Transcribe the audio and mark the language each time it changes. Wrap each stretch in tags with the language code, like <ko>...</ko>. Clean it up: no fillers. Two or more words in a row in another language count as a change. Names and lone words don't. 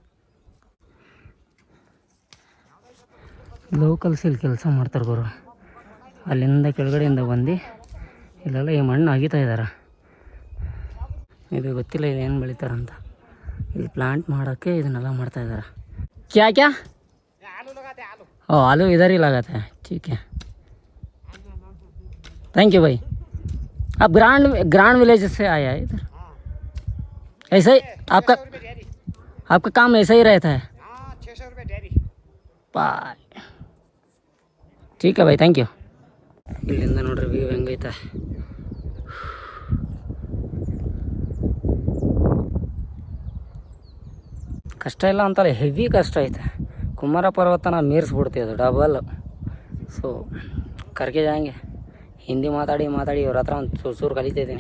<kn>ಲೋಕಲ್ಸ್ ಇಲ್ಲಿ ಕೆಲಸ ಮಾಡ್ತಾರೆ ಗುರು. ಅಲ್ಲಿಂದ ಕೆಳಗಡೆಯಿಂದ ಬಂದು ಇಲ್ಲೆಲ್ಲ ಈ ಮಣ್ಣು ಅಗಿತಾ ಇದ್ದಾರೆ. ಇದು ಗೊತ್ತಿಲ್ಲ ಇಲ್ಲಿ ಏನು ಬೆಳಿತಾರಂತ. ಇಲ್ಲಿ ಪ್ಲಾಂಟ್ ಮಾಡೋಕ್ಕೆ ಇದನ್ನೆಲ್ಲ ಮಾಡ್ತಾಯಿದ್ದಾರೆ.</kn> <hi>क्या क्या ओ आलू इधर ही लगाते हैं. ठीक है,</hi> <en>thank you</en> <hi>भाई. आप ग्रांड विलेज से आया है इधर? ऐसा ही आपका काम ऐसा ही रहता है? 600 रुपये डेरी. बाय. ठीक है भाई,</hi> <en>thank you.</en> <kn>ಇಲ್ಲಿಂದ ನೋಡ್ರಿ ವ್ಯೂ ಹೆಂಗೈತೆ. ಕಷ್ಟ ಇಲ್ಲ ಅಂತಲ್ಲ, ಹೆವಿ ಕಷ್ಟ ಐತೆ. ಕುಮಾರ ಪರ್ವತನ ಮೀರಿಸ್ಬಿಡ್ತೀವಿ, ಅದು ಡಬಲ್. ಸೊ ಕರ್ಗೆ ಜಾಂಗೆ ಹಿಂದಿ ಮಾತಾಡಿ ಇವ್ರ ಹತ್ರ ಒಂದು ಚೂರು ಕಲಿತಿದ್ದೀನಿ.</kn>